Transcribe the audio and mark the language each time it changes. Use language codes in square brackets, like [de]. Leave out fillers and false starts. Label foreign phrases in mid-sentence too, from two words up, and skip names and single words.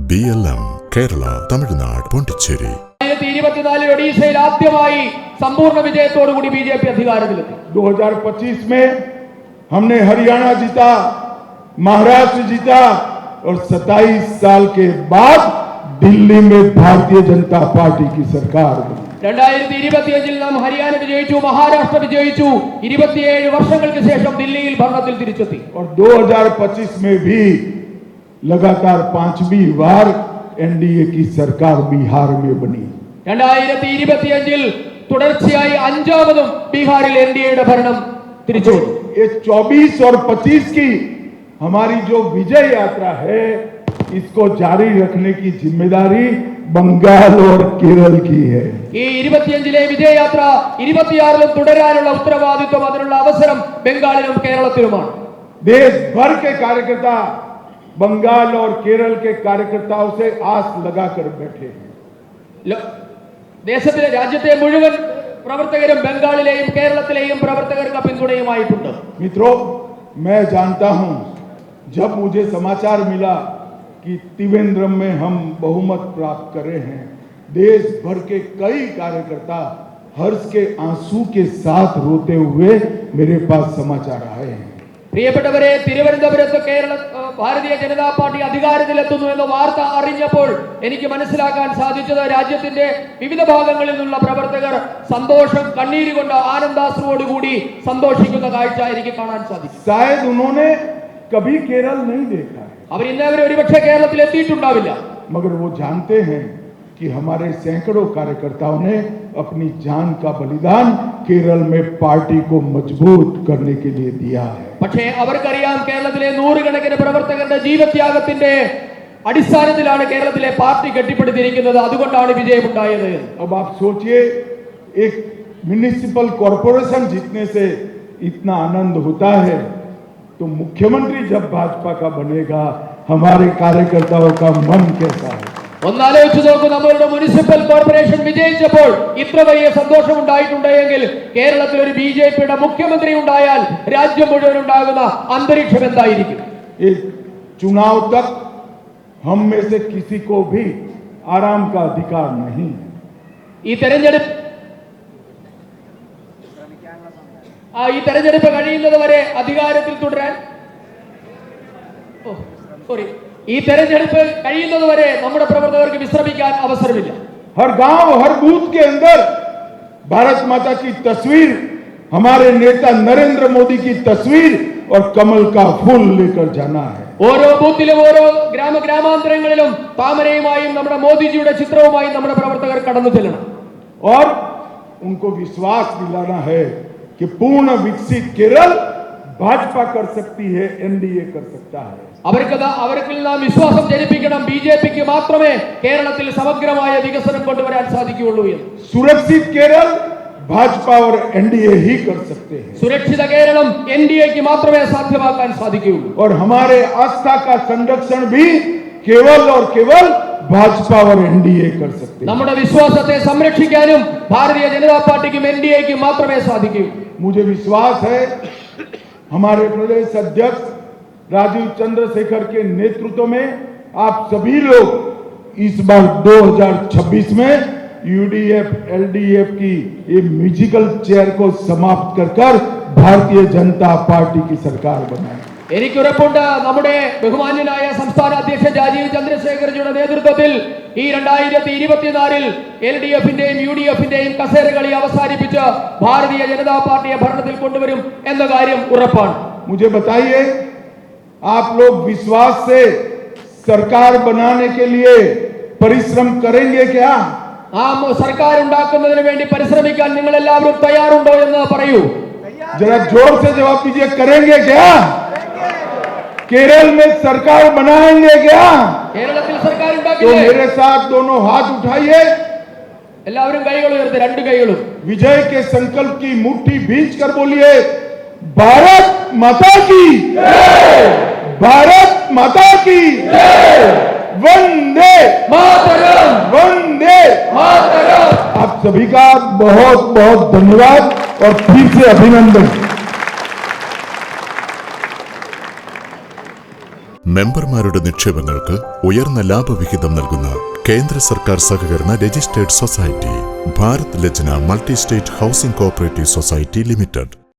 [ml] BLM കേരള തമിഴ്നാട് പോണ്ടിച്ചേരി 2024 ഒഡീഷയിൽ ആദ്യമായി സമ്പൂർണ്ണ വിജയത്തോടു കൂടി ബിജെപി അധികാരത്തിലെത്തി. [hi] 2025 में हमने हरियाणा जीता, महाराष्ट्र जीता और 27 साल के बाद दिल्ली में भारतीय जनता पार्टी की सरकार बनी. [ml] 2025 നാം ഹരിയാന വിജയിച്ചു, മഹാരാഷ്ട്ര വിജയിച്ചു. 27 വർഷങ്ങൾക്ക് ശേഷം ദില്ലിയിൽ ഭരണത്തിൽ തിരിച്ചെത്തി. [hi] और 2025 में भी लगातार 5वीं बार एनडीए की सरकार बिहार में बनी. [ml] 2025 തുടർച്ചയായി അഞ്ചാമതും ബീഹാറിൽ എൻഡിഎയുടെ ഭരണം തിരിച്ചു. [hi] ये 24 और 25 की हमारी जो विजय यात्रा है, इसको जारी रखने की जिम्मेदारी बंगाल और केरल की है. [ml] ഈ 25 വിജയയാത്ര 26 തുടരാനുള്ള ഉത്തരവാദിത്വം, അതിനുള്ള അവസരം ബംഗാളിലും കേരളത്തിലുമാണ്. [hi] देश भर के कार्यकर्ता बंगाल और केरल के कार्यकर्ताओं से आस लगाकर बैठे हैं. [ml] ദേശത്തിലെ രാജ്യത്തെ മുഴുവൻ പ്രവർത്തകരും ബംഗാളിലെയും കേരളത്തിലെയും പ്രവർത്തകർക്ക് പിന്തുണയുമായിട്ടുണ്ട്. [hi] मित्रों, मैं जानता हूं, जब मुझे समाचार मिला कि त्रिवेंद्रम में हम बहुमत प्राप्त करे हैं, देश भर के कई कार्यकर्ता हर्ष के आंसू के साथ रोते हुए मेरे पास समाचार आए हैं. [ml] പ്രിയപ്പെട്ടവരെ, തിരുവനന്തപുരത്ത് ഭാരതീയ ജനതാ പാർട്ടി അധികാരത്തിലെത്തുന്നു എന്ന വാർത്ത അറിഞ്ഞപ്പോൾ എനിക്ക് മനസ്സിലാക്കാൻ സാധിച്ചത് രാജ്യത്തിന്റെ വിവിധ ഭാഗങ്ങളിൽ നിന്നുള്ള പ്രവർത്തകർ സന്തോഷം കണ്ണീര് കൊണ്ട് ആനന്ദാശ്രുവോടുകൂടി സന്തോഷിക്കുന്ന കാഴ്ച എനിക്ക് കാണാൻ സാധിച്ചു. [hi] शायद उन्होंने कभी केरल नहीं देखा है, [ml] അവർ ഇന്നവരെ ഒരുപക്ഷെ കേരളത്തിൽ എത്തിയിട്ടുണ്ടാവില്ല. [hi] मगर वो जानते हैं कि हमारे सैकड़ों कार्यकर्ताओं ने अपनी जान का बलिदान केरल में पार्टी को मजबूत करने के लिए दिया है. [ml] പക്ഷേ അവർക്കറിയാം, കേരളത്തിലെ നൂറുകണക്കിന് പ്രവർത്തകരുടെ ജീവത്യാഗത്തിന്റെ അടിസ്ഥാനത്തിലാണ് കേരളത്തിലെ പാർട്ടി കെട്ടിപ്പടുത്തിരിക്കുന്നത്. അതുകൊണ്ടാണ് വിജയമുണ്ടായത്. [hi] अब आप सोचिए, एक [en] municipal corporation [hi] जीतने से इतना आनंद होता है, तो मुख्यमंत्री जब भाजपा का बनेगा, हमारे कार्यकर्ताओं का मन कैसा है. [ml] ഒന്നാലോചിച്ചു നോക്കൂ, നമ്മളുടെ [en] municipal corporation [ml] വിജയിച്ചപ്പോൾ ഇത്ര വലിയ സന്തോഷം ഉണ്ടായിട്ടുണ്ടെങ്കിൽ കേരളത്തിൽ ഒരു ബിജെപിയുടെ മുഖ്യമന്ത്രി ഉണ്ടായാൽ രാജ്യം മുഴുവൻ ഉണ്ടാകുന്ന അന്തരീക്ഷം എന്തായിരിക്കും? [hi] चुनाव तक हम में से किसी को भी आराम का अधिकार नहीं. [ml] ഈ തെരഞ്ഞെടുപ്പ് കഴിയുന്നത് വരെ അധികാരത്തിൽ തുടരാൻ ഈ തെരഞ്ഞെടുപ്പ് കഴിയുന്നത് വരെ നമ്മുടെ പ്രവർത്തകർക്ക് വിശ്രമിക്കാൻ അവസരമില്ല. [hi] हर गांव, हर बूथ के अंदर भारत माता की तस्वीर, हमारे नेता नरेंद्र मोदी की तस्वीर और कमल का फूल लेकर जाना है. [ml] ഓരോ ബൂത്തിലും ഓരോ ഗ്രാമാന്തരങ്ങളിലും താമരയുമായും നമ്മുടെ മോദിജിയുടെ ചിത്രവുമായും നമ്മുടെ പ്രവർത്തകർ കടന്നു ചെല്ലണം. [hi] और उनको विश्वास दिलाना है कि पूर्ण विकसित केरल भाजपा कर सकती है, एनडीए कर सकता है. [ml] അവർക്ക് നാം വിശ്വാസം ജനിപ്പിക്കണം. ബിജെപിക്ക് മാത്രമേ കേരളത്തിൽ സമഗ്രമായ വികസനം കൊണ്ടുവരാൻ സാധിക്കുകയുള്ളൂ എന്ന്. [hi] सुरक्षित केरल भाजपा और एनडीए ही कर सकते हैं. [ml] സുരക്ഷിത കേരളം എൻഡിഎക്ക് മാത്രമേ സാധ്യമാക്കാൻ സാധിക്കുകയുള്ളൂ. [hi] और हमारे आस्था का संरक्षण भी केवल और केवल भाजपा और एनडीए कर सकते हैं. [ml] നമ്മുടെ വിശ്വാസത്തെ സംരക്ഷിക്കാനും ഭാരതീയ ജനതാ പാർട്ടിക്കും എൻഡിഎക്ക് മാത്രമേ സാധിക്കൂ. [hi] मुझे विश्वास है, हमारे प्रदेश अध्यक्ष राजीव चंद्रशेखर के नेतृत्व में आप सभी लोग इस बार 2026 में यूडीएफ एलडीएफ की ये [en] musical chair [hi] को समाप्त कर भारतीय जनता पार्टी की सरकार बनाए. [ml] എനിക്കുറപ്പുണ്ട്, നമ്മുടെ ബഹുമാന്യനായ സംസ്ഥാന അധ്യക്ഷൻ രാജീവ് ചന്ദ്രശേഖർജിയുടെ നേതൃത്വത്തിൽ ഈ 2024 എൽഡിഎഫിന്റെയും യുഡിഎഫിന്റെയും കസേരകളി അവസാനിപ്പിച്ച് ഭാരതീയ ജനതാ പാർട്ടിയെ ഭരണത്തിൽ കൊണ്ടുവരും എന്ന കാര്യം ഉറപ്പാണ്. [hi] मुझे बताइए, आप लोग विश्वास से सरकार बनाने के लिए परिश्रम करेंगे क्या? [ml] ആ സർക്കാർ ഉണ്ടാക്കുന്നതിന് വേണ്ടി പരിശ്രമിക്കാൻ നിങ്ങൾ എല്ലാവരും തയ്യാറുണ്ടോ എന്ന് പറയൂ. [hi] जरा जोर से जवाब दीजिए, करेंगे क्या? केरल में सरकार बनाएंगे क्या? [ml] കേരളത്തിൽ സർക്കാർ [hi] तो [ml] ഉണ്ടാക്കില്ലേ? [hi] मेरे साथ दोनों हाथ उठाइए, [ml] എല്ലാവരും കൈകൾ ഉയർത്തി, രണ്ട് കൈകളും. [hi] विजय के संकल्प की मुट्ठी भींच कर बोलिए, भारत माता की जय, भारत माता की जय, वंदे മാതരം, वंदे മാതരം. आप सभी का बहुत बहुत धन्यवाद और फिर से अभिनंदन. [ml] മെമ്പർമാരുടെ നിക്ഷേപങ്ങൾക്ക് ഉയർന്ന ലാഭവിഹിതം നൽകുന്ന കേന്ദ്ര സർക്കാർ സഹകരണ [en] registered society [ml] ഭാരത് ലജ്ന മൾട്ടി സ്റ്റേറ്റ് ഹൗസിംഗ് കോഓപ്പറേറ്റീവ് സൊസൈറ്റി ലിമിറ്റഡ്.